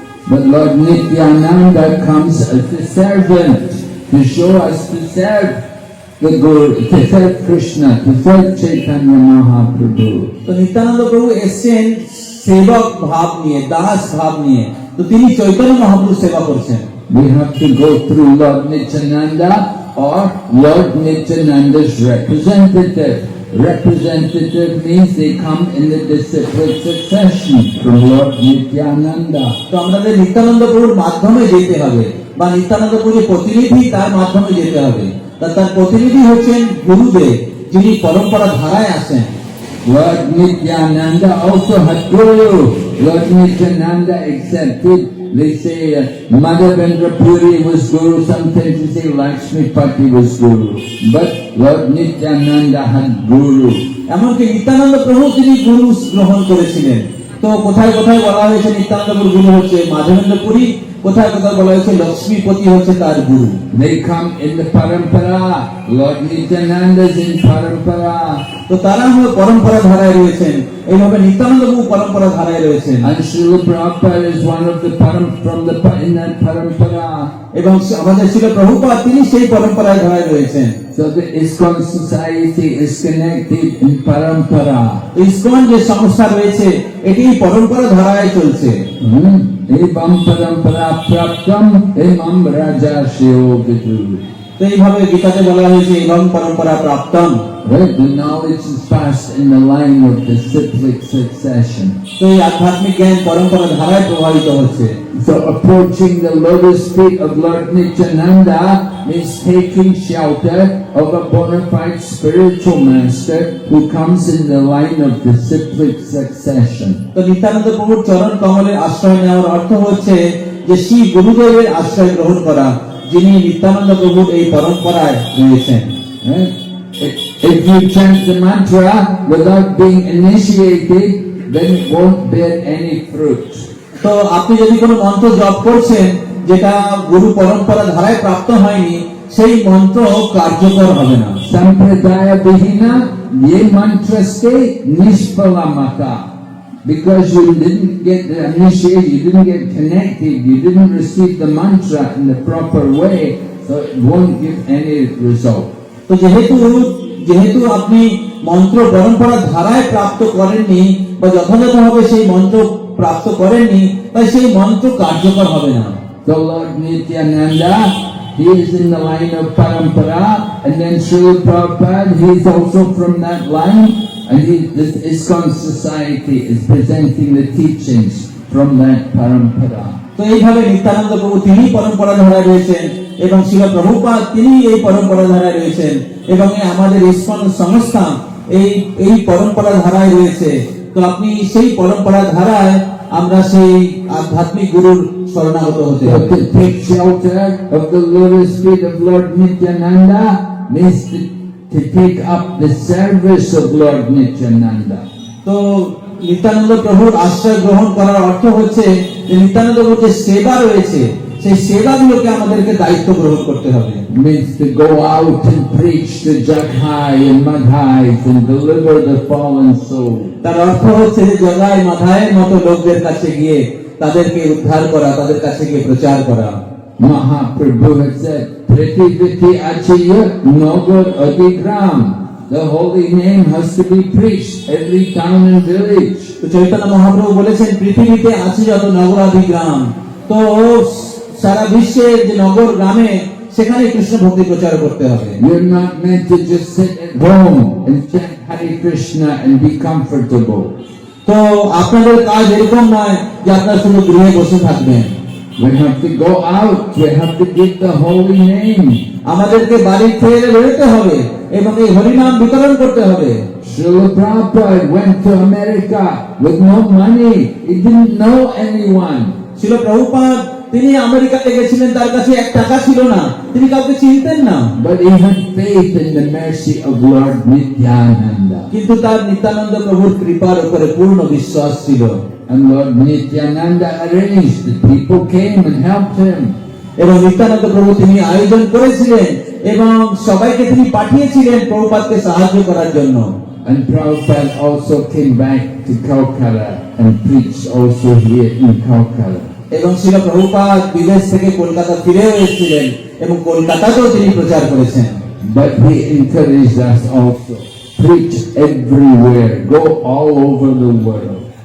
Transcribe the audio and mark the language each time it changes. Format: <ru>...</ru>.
<en>But Lord Nityananda comes as a servant to show us to serve the Guru, to serve Krishna, to serve Chaitanya Mahaprabhu.</en> <bn>তো নিত্যানন্দ প্রভু এসেছেন সেবক ভাব নিয়ে, দাস ভাব নিয়ে। তো তিনি চৈতন্য মহাপ্রভু সেবা করছেন।</bn> <en>We have to go through Lord Nityananda or Lord Nityananda's representative. Representative means they come in the disciplic succession from Lord Nityananda.</en> <bn>তো আমাদের নিত্যানন্দ প্রভুর মাধ্যমে যেতে হবে, বা নিত্যানন্দ প্রভুর প্রতিনিধি তার মাধ্যমে যেতে হবে। তার প্রতিনিধি হচ্ছেন গুরুদেব, যিনি পরম্পরা ধারায় আসেন।</bn> <en>Lord Nityananda also had Guru. Lord Nityananda accepted. They say Madhavendra Puri was Guru. Sometimes they say Lakshmipati was Guru. But Lord Nityananda had Guru.</en> <bn>এমনকি নিত্যানন্দ প্রভু তিনি গুরু গ্রহণ করেছিলেন। তো কোথায় কোথায় বলা হয়েছে নিত্যানন্দ প্রভুর গুরু হচ্ছে মাধবেন্দ্র পুরী, কোথায় কোথায় বলা হয়েছে লক্ষ্মীপতি হচ্ছে তার গুরু।</bn> <en>They come in the parampara. Lord Nityananda is in parampara.</en> <bn>তো তারা পরম্পরা ধারায় রয়েছেন, এইভাবে নিত্যানন্দ প্রভু পরম্পরা ধারায় রয়েছেন।</bn> <en>And Srila Prabhupada is one of the in that parampara.</en> <bn>এবং আমাদের ছিল প্রভুপাদ, তিনি সেই পরম্পরায় ধারায় রয়েছেন।</bn> <en>So the ISKCON society is connected in parampara.</en> <bn>ISKCON যে সংস্থা রয়েছে এটি পরম্পরা ধারায় চলছে।</bn> <sa>evam parampara praptam emam rajashyo vidu.</sa> <bn>তো এইভাবে গীতাতে বলা হয়েছে</bn> <sa>এবং পরম্পরা প্রাপ্তম।</sa> <en>Right? The knowledge is passed in the line of the cyclic succession.</en> <bn>তো এই আধ্যাত্মিক জ্ঞান পরম্পরা ধারায় প্রভাবিত হচ্ছে।</bn> <en>So approaching the lotus feet of Lord Nityananda means taking shelter of a bona fide spiritual master who comes in the line of the cyclic succession.</en> <bn>তো নিত্যানন্দ প্রভুর চরণ কমলের আশ্রয় নেওয়ার অর্থ হচ্ছে যে শ্রী গুরুদেবের আশ্রয় গ্রহণ করা, যিনি নিত্যানন্দ প্রভুর এই পরম্পরায় রয়েছেন।</bn> <en>Right? If you chant the mantra without being initiated, then it won't bear any fruit.</en> <bn>তো আপনি যদি কোনো মন্ত্র জপ করছেন যেটা গুরু পরম্পরা ধারায় প্রাপ্ত হয়নি, সেই মন্ত্র কার্যকর হবে না।</bn> <sa>Sampradaya Vihina Ye Mantraste Nishpalamata.</sa> <en>Because you didn't get initiated, you didn't get connected, you didn't receive the mantra in the proper way, so it won't give any result.</en> <bn>তো যেহেতু আপনি মন্ত্র পরম্পরা ধারায় প্রাপ্ত করেননি বা যথাযথভাবে সেই মন্ত্র প্রাপ্ত করেননি, তাই সেই মন্ত্র কার্যকর হবে না।</bn> <en>The Lord Nityananda, he is in the line of Parampara, and then Srila Prabhupada, he is also from that line, and this ISKCON society is presenting the teachings from that Parampara.</en> <bn>তো এইভাবে নিত্যানন্দ প্রভু তিনি পরম্পরা ধারায় রয়েছেন এবং শিল প্রভুপাদ তিনি এই পরম্পরা ধারায় রয়েছেন এবং আমাদের ইসকন সংস্থা এই পরম্পরা ধারায় রয়েছে। তো আপনি সেই পরম্পরা ধারায় আমরা সেই আধ্যাত্মিক গুরুর শরণাগত হতে</bn> <en>So</en> <bn>হবে।</bn> <en>to take shelter of the lotus feet of Lord Nityananda means to take up the service of Lord Nityananda.</en> <bn>তো নিত্যানন্দ প্রভুর আশ্রয় গ্রহণ করার অর্থ হচ্ছে যে নিত্যানন্দ প্রভুর যে সেবা রয়েছে সেই সেবাগুলোকে আমাদেরকে দায়িত্ব গ্রহণ করতে হবে।</bn> <en>Means to go out and preach to Jaghai and Madhais and deliver the fallen soul.</en> <bn>তার অর্থ হচ্ছে যে জগায় মাথায়ের মতো লোকদের কাছে গিয়ে তাদেরকে উদ্ধার করা, তাদের কাছে গিয়ে প্রচার করা।</bn> <en>Mahaprabhu had said,</en> <bn>Prativiti Achaya Nagar Adigram.</bn> <en>The holy name has to be preached every town and village.</en> <bn>তো চৈতন্য মহাপ্রভু বলেছেন পৃথিবীতে আছে যত নগরাদি গ্রাম, তো সারা বিশ্বের যে নগর গ্রামে সেখানে কৃষ্ণ ভক্তি প্রচার করতে হবে।</bn> <en>You're not meant to just sit at home and chant Hare Krishna and be comfortable.</en> <bn>তো আপনাদের কাজ এরকম নয় যে আপনারা শুধু গৃহে বসে থাকবেন।</bn> <en>We have to go out. We have to give the holy name.</en> <bn>আমাদেরকে বাড়ি থেকে বেরোতে হবে এবং এই হরিনাম বিতরণ করতে হবে।</bn> <en>Srila Prabhupada went to America with no money. He didn't know anyone.</en> <bn>শিল প্রভুপাদ তিনি আমেরিকাতে গেছিলেন, তার কাছে 1 টাকা ছিল না, তিনি কাউকে চিনতেন না,</bn> <en>But he had faith in the mercy of Lord Nityananda.</en> <bn>কিন্তু তার নিত্যানন্দ প্রভুর কৃপার উপরে পূর্ণ বিশ্বাস ছিল।</bn> <en>And Lord Nityananda arranged that people came and helped him.</en> <bn>এবং নিত্যানন্দ প্রভু তিনি আয়োজন করেছিলেন এবং সবাইকে তিনি পাঠিয়েছিলেন প্রভুপাদকে সাহায্য করার জন্য।</bn> <en>And Prabhupada also came back to Calcutta and preached also here in Calcutta.</en> <bn>এবং শিল প্রভুপাদ বিদেশ থেকে কলকাতা ফিরেও এসেছিলেন এবং কলকাতাতেও তিনি প্রচার করেছেন।</bn> <en>But he encouraged us also, preach everywhere, go all over the world.</en>